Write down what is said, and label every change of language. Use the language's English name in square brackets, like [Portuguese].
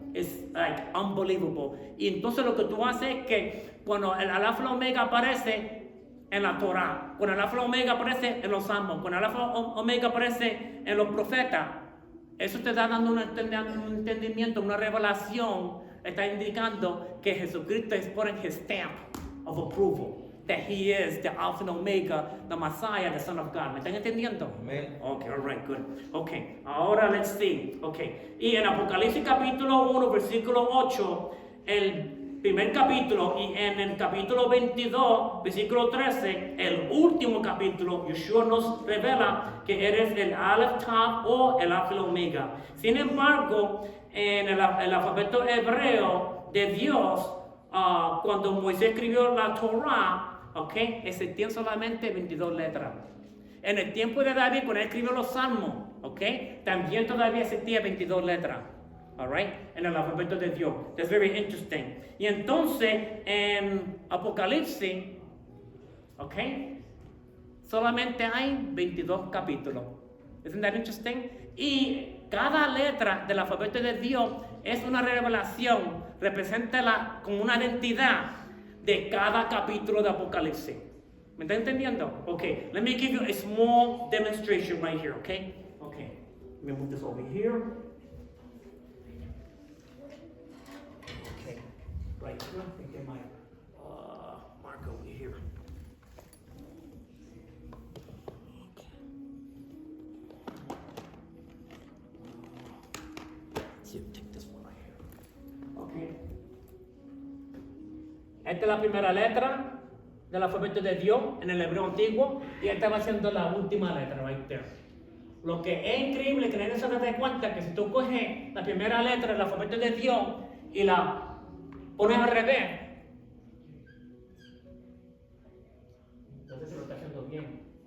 [Spanish] Es [English] like unbelievable. [Spanish] Y entonces lo que tú haces es que cuando el Alfa y el Omega aparece en la Torah, cuando el Alfa y el Omega aparece en los Salmos, cuando el Alfa y el Omega aparece en los profetas, eso te está dando un entendimiento, una revelación, está indicando que Jesucristo es [English] putting his stamp of approval. That he is the Alpha and Omega, the Messiah, the Son of God. [Spanish] ¿Me están entendiendo? Amen. [English] Okay, all right, good. Okay, ahora let's see. [Spanish] Okay, y en Apocalipsis capítulo 1, versículo 8, el primer capítulo, y en el capítulo 22, versículo 13, el último capítulo, Yeshua nos revela que eres el Aleph Tav o el Alpha y Omega. Sin embargo, en el alfabeto hebreo de Dios, cuando Moisés escribió la Torah, okay, existían solamente 22 letras. En el tiempo de David, cuando él escribió los Salmos, okay, también todavía existía 22 letras. All right, en el alfabeto de Dios. [English] That's very interesting. [Spanish] Y entonces, en Apocalipsis, okay, solamente hay 22 capítulos. [English] Isn't that interesting? [Spanish] Y cada letra del alfabeto de Dios es una revelación, representa como una identidad de cada capítulo de Apocalipsis. ¿Me está entendiendo? [English] Okay, let me give you a small demonstration right here, okay? Okay, let me move this over here. Okay, right here, let me get my marker over here. Take this one right here. Okay. [Spanish] Esta es la primera letra del alfabeto de Dios en el hebreo antiguo y esta va siendo la última letra, [English] right there. [Spanish] Lo que es increíble que nadie se da cuenta que si tú coges la primera letra del alfabeto de Dios y la pones al revés, no sé si lo está haciendo bien.